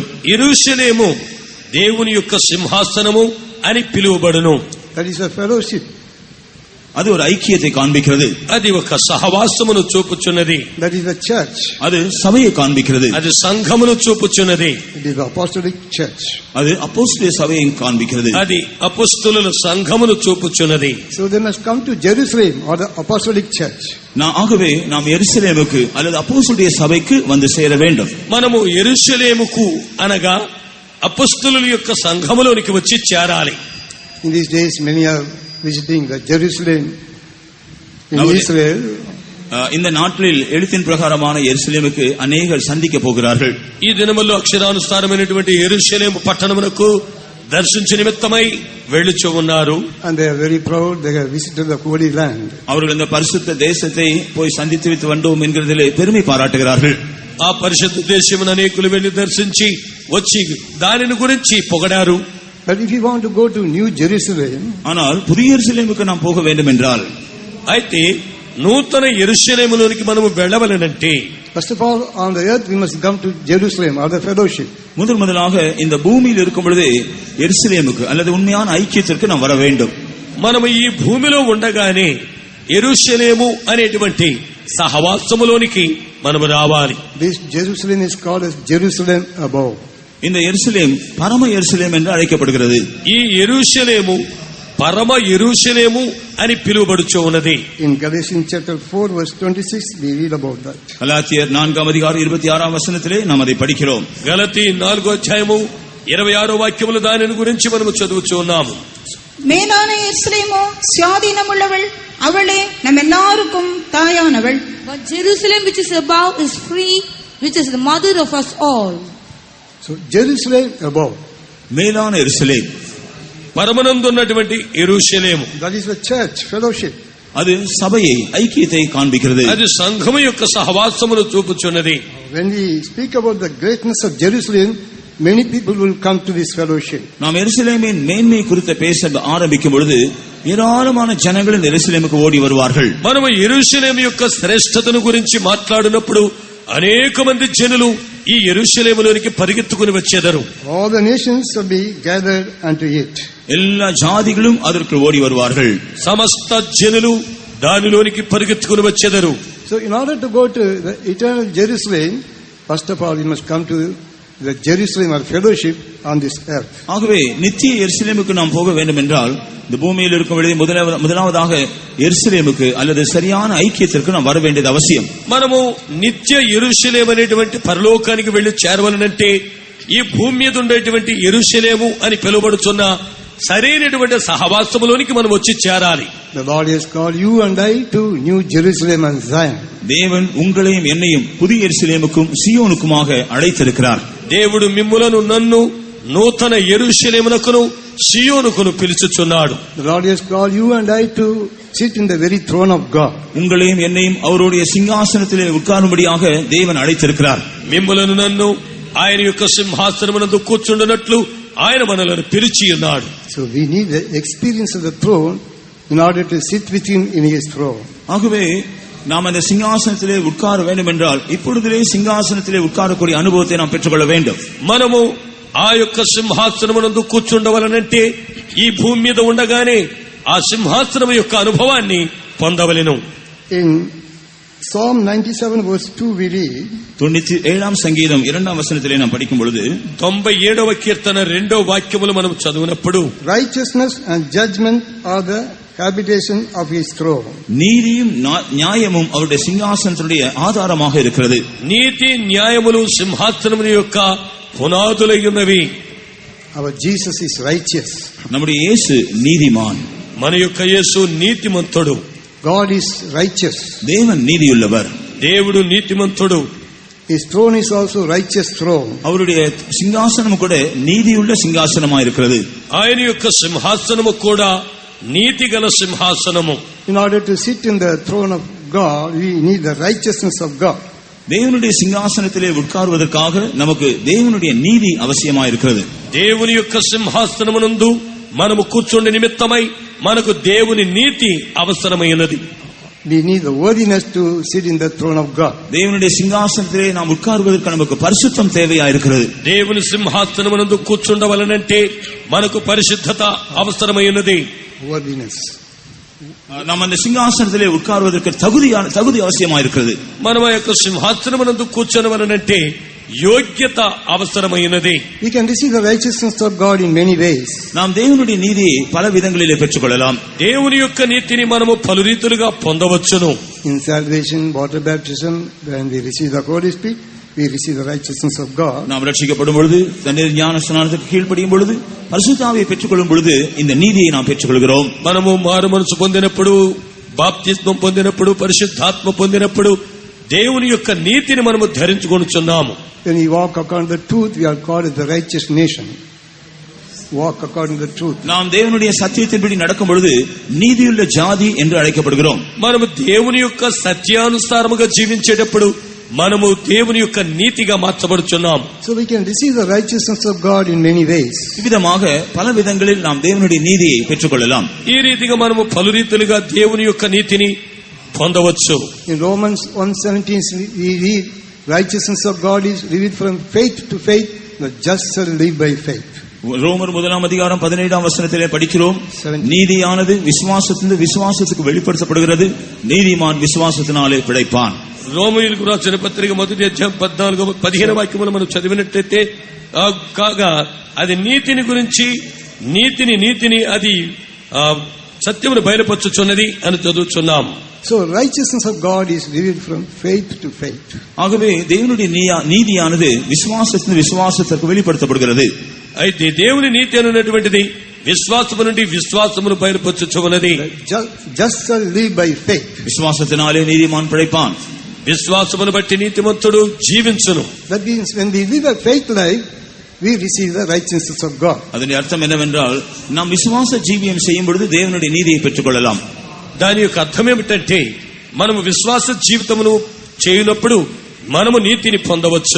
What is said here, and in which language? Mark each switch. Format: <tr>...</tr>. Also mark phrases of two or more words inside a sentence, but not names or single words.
<te>యెరూషలేము దేవుని యొక్క సింహాసనము అని పిలువబడును.</te> <en>That is a fellowship.</en> <ta>அது ஒரு ஐக்கியத்தை காண்பிக்கிறது.</ta> <te>అది ఒక సహవాసమును చూపుచున్నది.</te> <en>That is the church.</en> <ta>அது சபையை காண்பிக்கிறது.</ta> <te>అది సంఘమును చూపుచున్నది.</te> <en>It is the apostolic church.</en> <ta>அது அப்போஸ்தலருடைய சபையை காண்பிக்கிறது.</ta> <te>అది అపొస్తలుల సంఘమును చూపుచున్నది.</te> <en>So they must come to Jerusalem or the apostolic church.</en> <ta>ஆகவே நாம் எருசலேமுக்கு அல்லது அப்போஸ்தலருடைய சபைக்கு வந்து சேர வேண்டும்.</ta> <te>మనము యెరూషలేముకు అనగా అపొస్తలుల యొక్క సంఘములోనికి వచ్చి చేరాలి.</te> <en>In these days, many are visiting the Jerusalem in Israel.</en> <ta>இந்த நாட்களில் எழுத்தின் பிரகாரமான எருசலேமுக்கு அநேகர் சந்திக்க போகிறார்கள்.</ta> <te>ఈ దినముల్లో అక్షరానుసారమైనటువంటి యెరూషలేము పట్టణమునకు దర్శించు నిమిత్తమై వెళ్ళుచు ఉన్నారు.</te> <en>And they are very proud. They have visited the holy land.</en> <ta>அவர்கள் இந்த பரிசுத்த தேசத்தை போய் சந்தித்து விட்டு வந்தோம் என்கிறதிலே பெருமை பாராட்டுகிறார்கள்.</ta> <te>ఆ పరిశుద్ధ దేశమును అనేకులు వెళ్లి దర్శించి వచ్చి దానిని గురించి పొగడారు.</te> <en>But if you want to go to New Jerusalem,</en> <ta>ஆனால் புதிய எருசலேமுக்கு நாம் போக வேண்டும் என்றால்,</ta> <te>అయితే నూతన యెరూషలేములోనికి మనము వెళ్ళవలెనంటే,</te> <en>first of all, on the earth we must come to Jerusalem or the fellowship.</en> <ta>முதலாக இந்த பூமியில் இருக்கும் பொழுது எருசலேமுக்கு அல்லது உண்மையான ஐக்கியத்திற்கு நாம் வர வேண்டும்.</ta> <te>మనము ఈ భూమిలో ఉండగానే యెరూషలేము అనేటువంటి సహవాసములోనికి మనము రావాలి.</te> <en>This Jerusalem is called as Jerusalem above.</en> <ta>இந்த எருசலேம் பரம எருசலேம் என்று அழைக்கப்படுகிறது.</ta> <te>ఈ యెరూషలేము పరమ యెరూషలేము అని పిలువబడుచు ఉన్నది.</te> <en>In Galatians chapter 4 verse 26 we read about that.</en> <ta>கலாத்தியர் 4:26 நாம் அதை படிக்கிறோம்.</ta> <te>గలతీ 4:26 దానిని గురించి మనము చదువుచు ఉన్నాము.</te> <ta>மேலான எருசலேமோ சுயாதீனமுள்ளவள், அவளே நம் எல்லாருக்கும் தாயானவள்.</ta> <en>But Jerusalem which is above is free, which is the mother of us all. So Jerusalem above,</en> <ta>மேலான எருசலேம்,</ta> <te>పరమనందున్నటువంటి యెరూషలేము,</te> <en>that is the church fellowship.</en> <ta>அது சபையை ஐக்கியத்தை காண்பிக்கிறது.</ta> <te>అది సంఘము యొక్క సహవాసమును చూపుచున్నది.</te> <en>When we speak about the greatness of Jerusalem, many people will come to this fellowship.</en> <ta>நாம் எருசலேமின் மேன்மை குறித்து பேச ஆரம்பிக்கும் பொழுது ஏராளமான ஜனங்கள் இந்த எருசலேமுக்கு ஓடி வருவார்கள்.</ta> <te>మనము యెరూషలేము యొక్క శ్రేష్టతను గురించి మాట్లాడినప్పుడు అనేక మంది జనులు ఈ యెరూషలేములోనికి పరిగెత్తుకుని వచ్చేదరు.</te> <en>All the nations will be gathered unto it.</en> <ta>எல்லா ஜாதிகளும் அதற்கு ஓடி வருவார்கள்.</ta> <te>సమస్త జనులు దానిలోనికి పరిగెత్తుకుని వచ్చేదరు.</te> <en>So in order to go to the eternal Jerusalem, first of all you must come to the Jerusalem or fellowship on this earth.</en> <ta>ஆகவே நித்திய எருசலேமுக்கு நாம் போக வேண்டும் என்றால் இந்த பூமியில் இருக்கும் பொழுது முதலாவதாக எருசலேமுக்கு அல்லது சரியான ஐக்கியத்திற்கு நாம் வர வேண்டியது அவசியம்.</ta> <te>మనము నిత్య యెరూషలేము అనేటువంటి పరలోకానికి వెళ్లి చేరవలనంటే ఈ భూమి మీద ఉండేటువంటి యెరూషలేము అని పిలువబడుచున్న సరైనటువంటి సహవాసములోనికి మనం వచ్చి చేరాలి.</te> <en>The Lord has called you and I to New Jerusalem and Zion.</en> <ta>தேவன் உங்களையும் என்னையும் புதிய எருசலேமுக்கும் சீயோனுக்குமாக அழைத்திருக்கிறார்.</ta> <te>దేవుడు మిమ్ములను నన్ను నూతన యెరూషలేమునకును సీయోనుకును పిలుచుచున్నాడు.</te> <en>The Lord has called you and I to sit in the very throne of God.</en> <ta>உங்களையும் என்னையும் அவருடைய சிங்காசனத்திலே உட்காரும்படியாக தேவன் அழைத்திருக்கிறார்.</ta> <te>మిమ్ములను నన్ను ఆయన యొక్క సింహాసనమునందు కూర్చుండునట్లు ఆయన మనలను పిలిచి ఉన్నాడు.</te> <en>So we need the experience of the throne in order to sit with him in his throne.</en> <ta>ஆகவே நாம் அந்த சிங்காசனத்திலே உட்கார வேண்டும் என்றால் இப்பொழுதிலே சிங்காசனத்திலே உட்காரக்கூடிய அனுபவத்தை நாம் பெற்றுக்கொள்ள வேண்டும்.</ta> <te>మనము ఆ యొక్క సింహాసనమునందు కూర్చుండవలనంటే ఈ భూమి మీద ఉండగానే ఆ సింహాసనం యొక్క అనుభవాన్ని పొందవలెను.</te> <en>In Psalm 97 verse 2 we read,</en> <ta>97ஆம் சங்கீதம் 2ஆம் வசனத்திலே நாம் படிக்கும் பொழுது</ta> <te>97వ కీర్తన 2వ వాక్యములు మనం చదివినప్పుడు</te> <en>righteousness and judgment are the habitation of his throne.</en> <ta>நீதியும் நியாயமும் அவருடைய சிங்காசனத்துடைய ஆதாரமாக இருக்கிறது.</ta> <te>నీతి న్యాయములు సింహాసనముని యొక్క పునాదులై ఉన్నవి.</te> <en>Our Jesus is righteous.</en> <ta>நம்முடைய இயேசு நீதிமான்.</ta> <te>మన యొక్క యేసు నీతిమంతుడు.</te> <en>God is righteous.</en> <ta>தேவன் நீதியுள்ளவர்.</ta> <te>దేవుడు నీతిమంతుడు.</te> <en>His throne is also righteous throne.</en> <ta>அவருடைய சிங்காசனம் கூட நீதியுள்ள சிங்காசனமாக இருக்கிறது.</ta> <te>ఆయన యొక్క సింహాసనము కూడా నీతిగల సింహాసనము.</te> <en>In order to sit in the throne of God, we need the righteousness of God.</en> <ta>தேவனுடைய சிங்காசனத்திலே உட்காருவதற்காக நமக்கு தேவனுடைய நீதி அவசியமாக இருக்கிறது.</ta> <te>దేవుని యొక్క సింహాసనమునందు మనము కూర్చుండే నిమిత్తమై మనకు దేవుని నీతి అవసరమైనది.</te> <en>We need the worthiness to sit in the throne of God.</en> <ta>தேவனுடைய சிங்காசனத்திலே நாம் உட்காருவதற்கு நமக்கு பரிசுத்தம் தேவையாக இருக்கிறது.</ta> <te>దేవుని సింహాసనమునందు కూర్చుండవలనంటే మనకు పరిశుద్ధత అవసరమైనది.</te> <en>Worthiness.</en> <ta>நாம் அந்த சிங்காசனத்திலே உட்காருவதற்கு தகுதி அவசியமாக இருக்கிறது.</ta> <te>మనం ఆ యొక్క సింహాసనమునందు కూర్చొనవలనంటే యోగ్యత అవసరమైనది.</te> <en>We can receive the righteousness of God in many ways.</en> <ta>நாம் தேவனுடைய நீதியை பல விதங்களிலே பெற்றுக்கொள்ளலாம்.</ta> <te>దేవుని యొక్క నీతిని మనము పలు రీతులుగా పొందవచ్చును.</te> <en>In salvation, water baptism, when we receive the Holy Spirit, we receive the righteousness of God.</en> <ta>நாம் ரட்சிக்கப்படும் பொழுது, தண்ணீர் ஞான ஸ்நானத்துக்கு கீழ்ப்படியும் பொழுது, பரிசுத்த ஆவியை பெற்றுக்கொள்ளும் பொழுது இந்த நீதியை நாம் பெற்றுக்கொள்கிறோம்.</ta> <te>మనము మారు మనసు పొందినప్పుడు బాప్తిస్మం పొందినప్పుడు, పరిశుద్ధాత్మ పొందినప్పుడు దేవుని యొక్క నీతిని మనము ధరించుకొనుచున్నాము.</te> <en>When we walk according to the truth, we are called as the righteous nation. Walk according to the truth.</en> <ta>நாம் தேவனுடைய சத்தியத்தின்படி நடக்கும் பொழுது நீதியுள்ள ஜாதி என்று அழைக்கப்படுகிறோம்.</ta> <te>మనము దేవుని యొక్క సత్యానుసారముగా జీవించేటప్పుడు మనము దేవుని యొక్క నీతిగా మార్చబడుచున్నాం.</te> <en>So we can receive the righteousness of God in many ways.</en> <ta>இவ்விதமாக பல விதங்களில் நாம் தேவனுடைய நீதியை பெற்றுக்கொள்ளலாம்.</ta> <te>ఈ రీతిగా మనము పలు రీతిలుగా దేవుని యొక్క నీతిని పొందవచ్చు.</te> <en>In Romans 1:17 we read, righteousness of God is revealed from faith to faith, the just shall live by faith.</en> <ta>ரோமர் 1:17 படிக்கிறோம், நீதியானது விசுவாசத்திலிருந்து விசுவாசத்துக்கு வெளிப்படுத்தப்படுகிறது, நீதிமான் விசுவாசத்தினாலே பிழைப்பான்.</ta> <te>రోమీయులకు రాసిన పత్రిక 1:14-15 వాక్యములు మనం చదివినట్లయితే కాగా అది నీతిని గురించి నీతిని అది సత్యమును బయలుపరచుచున్నది అని చదువుచున్నాం.</te> <en>So righteousness of God is revealed from faith to faith.</en> <ta>ஆகவே தேவனுடைய நீதியானது விசுவாசத்திலிருந்து விசுவாசத்திற்கு வெளிப்படுத்தப்படுகிறது.</ta> <te>అయితే దేవుని నీతి అనేటువంటిది విశ్వాసము నుండి విశ్వాసమును బయలుపరచుచున్నది.</te> <en>Just shall live by faith.</en> <ta>விசுவாசத்தினாலே நீதிமான் பிழைப்பான்.</ta> <te>విశ్వాసమును బట్టి నీతిమంతుడు జీవించును.</te> <en>That means when we live a faith life, we receive the righteousness of God.</en> <ta>அதன் அர்த்தம் என்னவென்றால் நாம் விசுவாச ஜீவியம் செய்யும் பொழுது தேவனுடைய நீதியை பெற்றுக்கொள்ளலாம்.</ta> <te>దాని యొక్క అర్థం ఏమిటంటే మనము విశ్వాస జీవితమును చేయునప్పుడు మనము నీతిని పొందవచ్చు.</te>